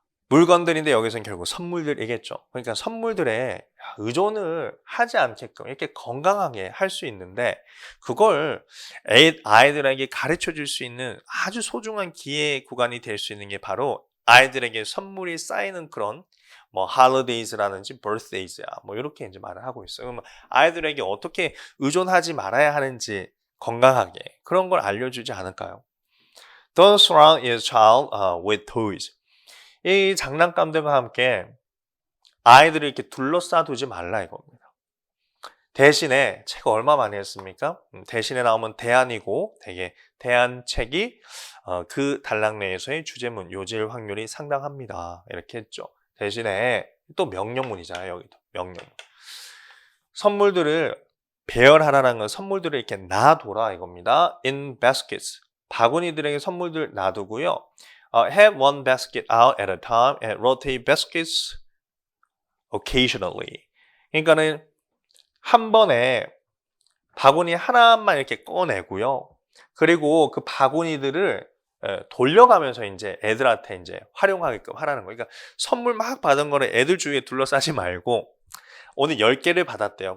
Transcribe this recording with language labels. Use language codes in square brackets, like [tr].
[ko] 물건들인데 여기서는 결국 선물들이겠죠. 그러니까 선물들에 의존을 하지 않게끔 이렇게 건강하게 할 수 있는데 그걸 아이들에게 가르쳐 줄 수 있는 아주 소중한 기회 구간이 될 수 있는 게 바로 아이들에게 선물이 쌓이는 그런 뭐 holidays라든지 birthdays야 뭐 이렇게 이제 말을 하고 있어요. 그러면 아이들에게 어떻게 의존하지 말아야 하는지 건강하게 그런 걸 알려주지 않을까요? [en] Don't surround your child with toys. [ko] 이 장난감들과 함께 아이들을 이렇게 둘러싸 두지 말라 이겁니다. 대신에 책을 얼마 많이 했습니까? 대신에 나오면 대안이고 되게 대안책이 그 단락 내에서의 주제문 요지일 확률이 상당합니다. 이렇게 했죠. 대신에 또 명령문이잖아요. 여기도 명령문. 선물들을 배열하라는 건 선물들을 이렇게 놔둬라 이겁니다. [en] In baskets. [ko] 바구니들에게 선물들 놔두고요. [en] Have one basket out at a time and rotate baskets occasionally. [ko] 그러니까는 한 번에 바구니 하나만 이렇게 꺼내고요. 그리고 그 바구니들을 돌려가면서 이제 애들한테 이제 활용하게끔 하라는 거예요. 그러니까 선물 막 받은 거를 애들 주위에 둘러싸지 말고 오늘 10개를 받았대요.